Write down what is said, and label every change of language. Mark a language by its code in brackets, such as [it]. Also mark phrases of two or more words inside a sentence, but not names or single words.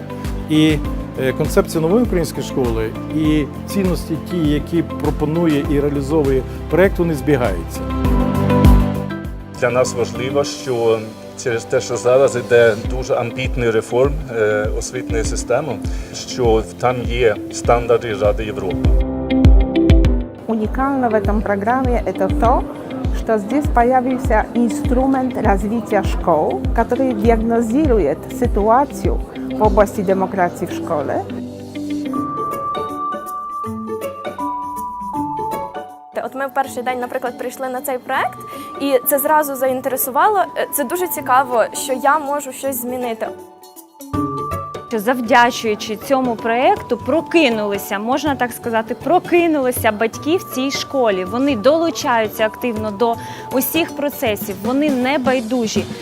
[uk] І концепція нової української школи і цінності ті, які пропонує і реалізовує проект, вони збігаються. Для нас важливо, що через те, що зараз йде дуже амбітний реформ освітньої системи, що там є стандарти Ради Європи. [ru] Уникально в этом программе это то, что здесь появился инструмент развития школ, который диагностирует ситуацию в области демократии в школе. [uk] От ми в перший день, наприклад, прийшли на цей проект, і це зразу заінтересувало. Це дуже цікаво, що я можу щось змінити. Завдячуючи цьому проєкту, можна так сказати, прокинулися батьки в цій школі. Вони долучаються активно до усіх процесів, вони не байдужі.